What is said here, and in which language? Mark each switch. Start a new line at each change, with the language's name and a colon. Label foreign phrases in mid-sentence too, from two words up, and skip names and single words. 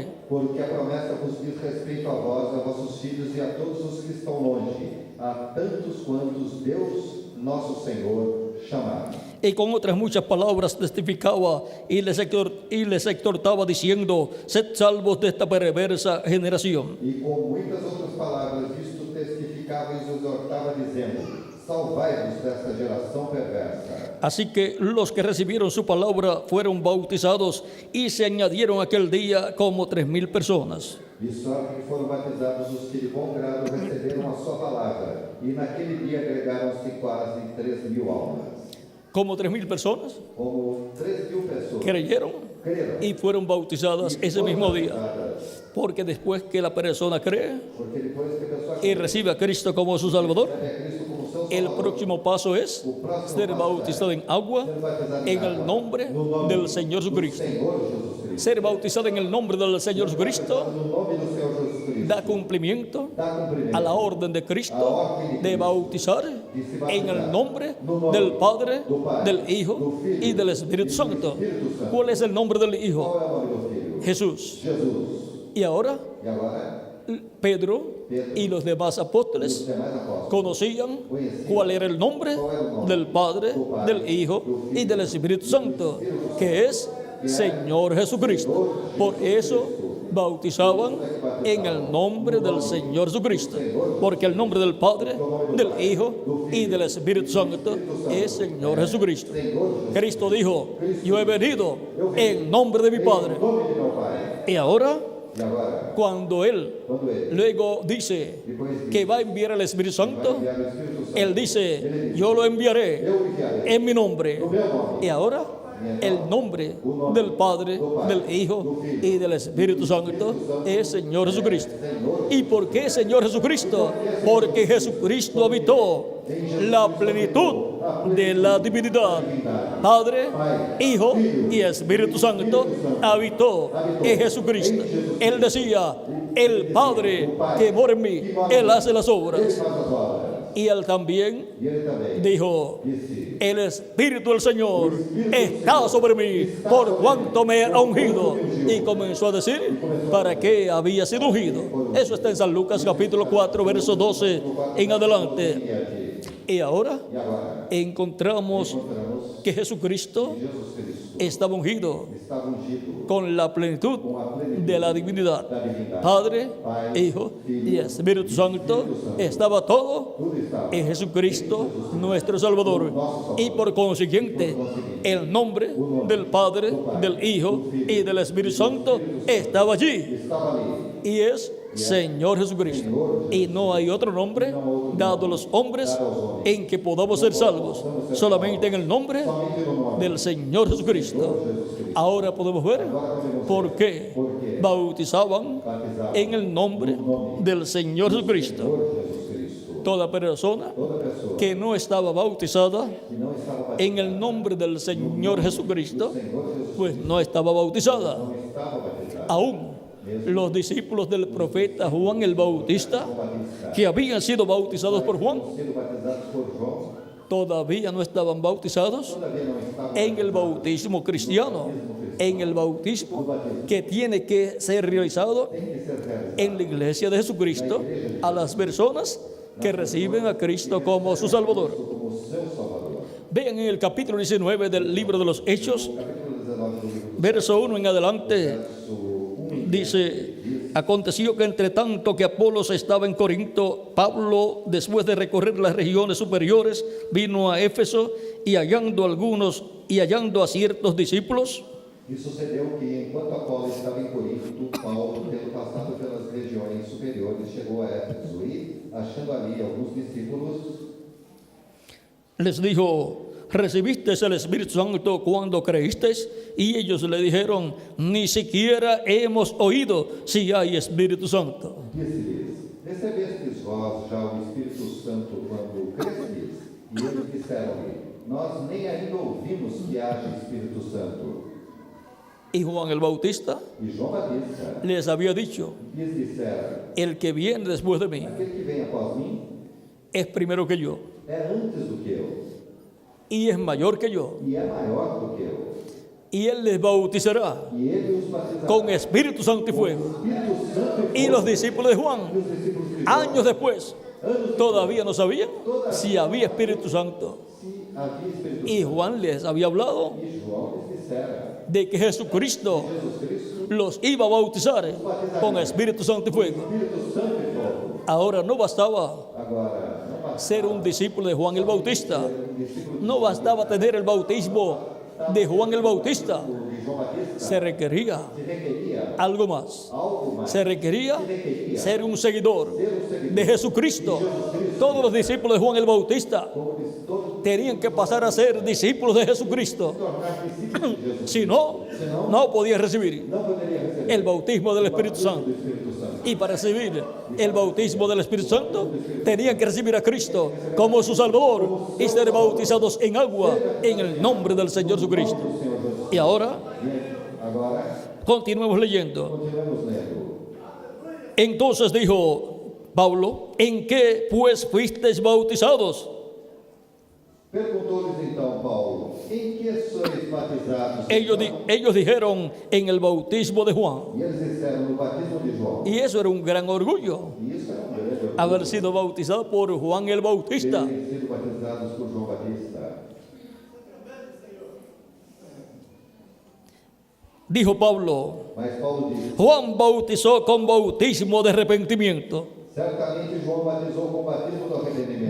Portuguese: Porque a promessa vos diz respeito a vós, a vossos filhos e a todos os que estão longe, a tantos quantos Deus, nosso Senhor, chamar.
Spanish: Y con otras muchas palabras testificaba y les exhortaba diciendo: sed salvos de esta perversa generación.
Portuguese: E com muitas outras palavras isto testificava e exortava dizendo: salvai-vos desta geração perversa.
Spanish: Así que los que recibieron su palabra fueron bautizados y se añadieron aquel día como 3,000 personas.
Portuguese: De sorte que foram batizados os que de bom grado receberam a sua palavra, e naquele dia agregaram-se quase 3,000 almas.
Spanish: Como 3,000 personas
Portuguese: Como 3,000 pessoas
Spanish: creyeron
Portuguese: creram
Spanish: y fueron bautizadas
Portuguese: e
Spanish: ese
Portuguese: foram
Spanish: mismo día.
Portuguese: batizadas.
Spanish: Porque después que la persona cree
Portuguese: Porque depois que a pessoa
Spanish: y recibe a Cristo como su Salvador,
Portuguese: recebe a Cristo como seu
Spanish: el
Portuguese: Salvador,
Spanish: próximo paso es ser bautizado en agua
Portuguese: ser batizado
Spanish: en el
Portuguese: água,
Spanish: nombre
Portuguese: no nome
Spanish: del Señor
Portuguese: do
Spanish: Jesucristo.
Portuguese: Senhor Jesus Cristo.
Spanish: Ser bautizado en el nombre del Señor Jesucristo
Portuguese: No nome do Senhor Jesus Cristo.
Spanish: da cumplimiento
Portuguese: Dá cumprimento
Spanish: a la orden de Cristo de bautizar en el nombre del Padre, del Hijo y del Espíritu Santo. ¿Cuál es el nombre del Hijo?
Portuguese: Qual é o nome do Filho?
Spanish: Jesús.
Portuguese: Jesus.
Spanish: Y ahora
Portuguese: E agora,
Spanish: Pedro y los demás
Portuguese: os
Spanish: apóstoles
Portuguese: demais apóstolos
Spanish: conocían cuál era el nombre del Padre, del Hijo y del Espíritu Santo, que es Señor Jesucristo. Por eso bautizaban en el nombre del Señor Jesucristo, porque el nombre del Padre, del Hijo y del Espíritu Santo es Señor Jesucristo. Cristo dijo: yo he venido en nombre de mi Padre.
Portuguese: em nome de meu Pai.
Spanish: Y ahora,
Portuguese: E agora,
Spanish: cuando Él
Portuguese: quando ele
Spanish: luego dice que va a enviar el Espíritu Santo,
Portuguese: enviar o Espírito Santo,
Spanish: Él dice: yo lo enviaré
Portuguese: eu enviarei
Spanish: en mi nombre.
Portuguese: no meu nome.
Spanish: Y ahora el nombre del Padre, del Hijo y del Espíritu Santo es Señor Jesucristo. ¿Y por qué Señor Jesucristo? Porque Jesucristo habitó la plenitud de la divinidad. Padre, Hijo y Espíritu Santo habitó en Jesucristo. Él decía: el Padre que mora en mí, Él hace las obras.
Portuguese: Faz as obras.
Spanish: Y Él también
Portuguese: E ele também
Spanish: dijo:
Portuguese: disse:
Spanish: el Espíritu del Señor está sobre mí, por cuanto me ha ungido. Y comenzó a decir para qué había sido ungido. Eso está en San Lucas capítulo 4, verso 12 en adelante. Y ahora
Portuguese: E agora,
Spanish: encontramos
Portuguese: encontramos
Spanish: que Jesucristo
Portuguese: Jesus Cristo
Spanish: estaba ungido
Portuguese: estava ungido
Spanish: con la plenitud de la divinidad.
Portuguese: da divindade.
Spanish: Padre, Hijo y Espíritu Santo, estaba todo
Portuguese: Tudo estava
Spanish: en Jesucristo nuestro Salvador. Y por consiguiente, el nombre del Padre, del Hijo y del Espíritu Santo estaba allí.
Portuguese: estava ali.
Spanish: Y es Señor Jesucristo. Y no hay otro nombre dado a los hombres en que podamos ser salvos, solamente en el nombre
Portuguese: Somente no nome
Spanish: del Señor Jesucristo. Ahora podemos ver por qué bautizaban en el nombre del Señor Jesucristo.
Portuguese: por Jesus Cristo.
Spanish: Toda persona
Portuguese: Toda pessoa
Spanish: que no estaba bautizada
Portuguese: que não estava batizada
Spanish: en el nombre del Señor Jesucristo,
Portuguese: Senhor Jesus
Spanish: pues no estaba bautizada.
Portuguese: não estava batizada.
Spanish: Aún los discípulos del profeta Juan el Bautista, que habían sido bautizados por Juan,
Portuguese: Sendo batizados por João,
Spanish: todavía no estaban bautizados
Portuguese: todavía não estavam
Spanish: en el bautismo cristiano, en el bautismo que tiene que ser realizado
Portuguese: tem que ser realizados.
Spanish: en la iglesia de Jesucristo a las personas que reciben a Cristo como su Salvador.
Portuguese: Como seu Salvador.
Spanish: Vean en el capítulo 19 del libro de los Hechos,
Portuguese: Capítulo 19 do livro
Spanish: verso 1 en adelante,
Portuguese: verso 1.
Spanish: dice: aconteció que entre tanto que Apolos estaba en Corinto, Pablo, después de recorrer las regiones superiores, vino a Éfeso y hallando a ciertos discípulos,
Portuguese: E sucedeu que, enquanto Apolo estava em Corinto, Paulo, tendo passado pelas regiões superiores, chegou a Éfeso e, achando ali alguns discípulos,
Spanish: les dijo: ¿recibisteis el Espíritu Santo cuando creísteis? Y ellos le dijeron: ni siquiera hemos oído si hay Espíritu Santo.
Portuguese: disse-lhes: recebestes vós já o Espírito Santo quando cresceis? E eles disseram-lhe: nós nem ainda ouvimos que haja Espírito Santo.
Spanish: Y Juan el Bautista
Portuguese: E João Batista
Spanish: les había dicho:
Portuguese: lhes dissera:
Spanish: el que viene después de mí
Portuguese: aquele que vem após mim
Spanish: es primero que yo
Portuguese: é antes do que eu,
Spanish: y es mayor que yo,
Portuguese: e é maior do que eu.
Spanish: y él les bautizará
Portuguese: E ele os batizará
Spanish: con Espíritu Santo y
Portuguese: com
Spanish: fuego.
Portuguese: Espírito Santo
Spanish: Y los discípulos de Juan,
Portuguese: e os discípulos de João,
Spanish: años después, todavía no sabían si había Espíritu Santo.
Portuguese: se havia Espírito
Spanish: Y Juan les había hablado
Portuguese: Santo. E João lhes dissera:
Spanish: de que Jesucristo
Portuguese: Jesus Cristo,
Spanish: los iba a bautizar con Espíritu Santo y fuego.
Portuguese: Espírito Santo e fogo.
Spanish: Ahora no bastaba
Portuguese: Agora, não basta
Spanish: ser un discípulo de Juan el Bautista,
Portuguese: discípulo
Spanish: no bastaba tener el bautismo de Juan el Bautista,
Portuguese: de João Batista,
Spanish: se requería
Portuguese: se requeria
Spanish: algo más.
Portuguese: algo mais.
Spanish: Se requería ser un seguidor
Portuguese: Ser um seguidor
Spanish: de Jesucristo. Todos los discípulos de Juan el Bautista
Portuguese: como todos
Spanish: tenían que pasar a ser discípulos de Jesucristo.
Portuguese: tornar discípulos de Jesus.
Spanish: Si no, no podían recibir
Portuguese: Não poderia receber
Spanish: el bautismo del Espíritu Santo.
Portuguese: do Espírito Santo.
Spanish: Y para recibir el bautismo del Espíritu Santo, tenían que recibir a Cristo como su Salvador y ser bautizados en agua en el nombre del Señor Jesucristo. Y ahora,
Portuguese: E agora,
Spanish: continuemos leyendo.
Portuguese: continuamos lendo.
Spanish: Entonces dijo Pablo: ¿en qué pues fuisteis bautizados?
Portuguese: Perguntou-lhes então Paulo: em que sois batizados?
Spanish: Ellos dijeron: en el bautismo de Juan.
Portuguese: E eles disseram: no batismo de João.
Spanish: Y eso era un gran orgullo,
Portuguese: E isso era grande orgulho.
Spanish: haber sido bautizado por Juan el Bautista.
Portuguese: Terem sido batizados por João Batista.
Spanish: Dijo Pablo:
Portuguese: Mas Paulo disse:
Spanish: Juan bautizó con bautismo de arrepentimiento,
Portuguese: certamente João batizou com o batismo do arrependimento,